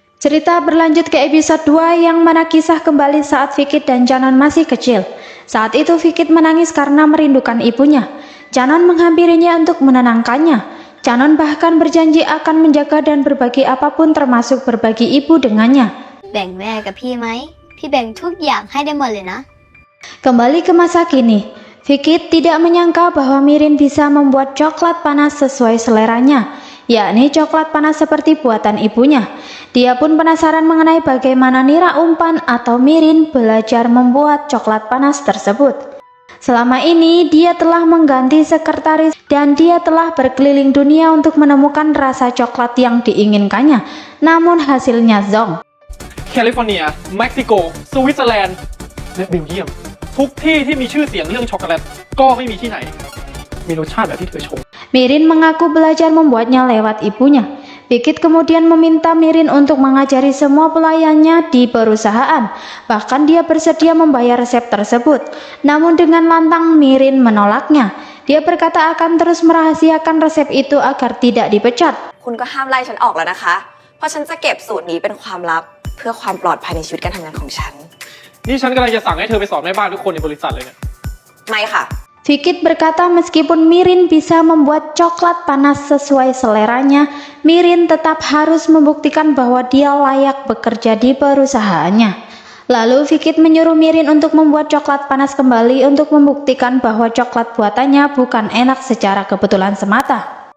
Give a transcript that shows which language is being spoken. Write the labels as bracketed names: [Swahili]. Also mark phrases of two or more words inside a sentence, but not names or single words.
[Indonesian] Cerita berlanjut ke episode 2 yang mana kisah kembali saat Fikit dan Canon masih kecil. Saat itu Fikit menangis karena merindukan ibunya. Canon menghampirinya untuk menenangkannya. Canon bahkan berjanji akan menjaga dan berbagi apapun termasuk berbagi ibu dengannya. [Thai] แบ่งแม่กับพี่ไหมพี่แบ่งทุกอย่างให้ได้หมดเลยนะ [Indonesian] Kembali ke masa kini, Fikit tidak menyangka bahwa Mirin bisa membuat coklat panas sesuai seleranya, yakni coklat panas seperti buatan ibunya. Dia pun penasaran mengenai bagaimana Nira umpan atau Mirin belajar membuat coklat panas tersebut. Selama ini dia telah mengganti sekretaris dan dia telah berkeliling dunia untuk menemukan rasa coklat yang diinginkannya, namun hasilnya zonk. [Thai] แคลิฟอร์เนีย เม็กซิโก สวิตเซอร์แลนด์ และเบลเยียม ทุกที่ที่มีชื่อเสียงเรื่องช็อกโกแลตก็ไม่มีที่ไหนมีรสชาติแบบที่เธอชม [Indonesian] Mirin mengaku belajar membuatnya lewat ibunya. Fikit kemudian meminta Mirin untuk mengajari semua pelayannya di perusahaan. Bahkan dia bersedia membayar resep tersebut. Namun dengan lantang Mirin menolaknya. Dia berkata akan terus merahasiakan resep itu agar tidak dipecat. [Thai] คุณก็ห้ามไล่ฉันออกแล้วนะคะ เพราะฉันจะเก็บสูตรนี้เป็นความลับเพื่อความปลอดภัยในชีวิตการทำงานของฉัน นี่ฉันกำลังจะสั่งให้เธอไปสอนแม่บ้านทุกคนในบริษัทเลยเนี่ย ไม่ค่ะ [Indonesian] Fikit berkata meskipun Mirin bisa membuat coklat panas sesuai seleranya, Mirin tetap harus membuktikan bahwa dia layak bekerja di perusahaannya. Lalu Fikit menyuruh Mirin untuk membuat coklat panas kembali untuk membuktikan bahwa coklat buatannya bukan enak secara kebetulan semata.